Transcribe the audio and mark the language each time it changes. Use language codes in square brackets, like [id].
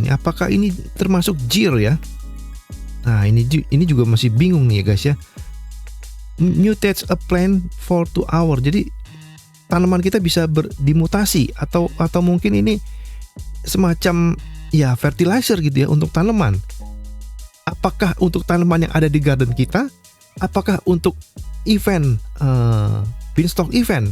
[id] Ini apakah ini termasuk gear ya? Nah, ini juga masih bingung nih ya guys ya. [en] Mutate a plant for 2 hours. [id] Jadi tanaman kita bisa dimutasi atau mungkin ini semacam ya fertilizer gitu ya untuk tanaman. Apakah untuk tanaman yang ada di garden kita? Apakah untuk event Beanstalk event?